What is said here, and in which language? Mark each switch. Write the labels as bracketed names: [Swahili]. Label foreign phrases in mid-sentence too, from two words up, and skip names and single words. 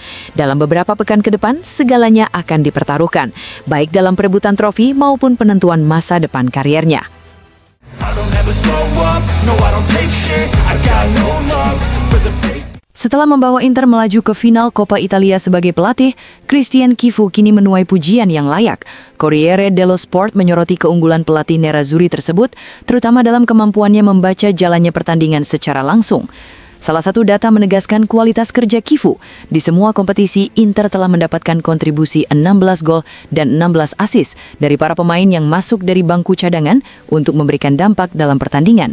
[Indonesian] Dalam beberapa pekan ke depan, segalanya akan dipertaruhkan, baik dalam perebutan trofi maupun penentuan masa depan kariernya. Setelah membawa Inter melaju ke final Coppa Italia sebagai pelatih, Christian Chifu kini menuai pujian yang layak. Corriere dello Sport menyoroti keunggulan pelatih Nerazzurri tersebut, terutama dalam kemampuannya membaca jalannya pertandingan secara langsung. Salah satu data menegaskan kualitas kerja Chifu. Di semua kompetisi, Inter telah mendapatkan kontribusi 16 gol dan 16 assist dari para pemain yang masuk dari bangku cadangan untuk memberikan dampak dalam pertandingan.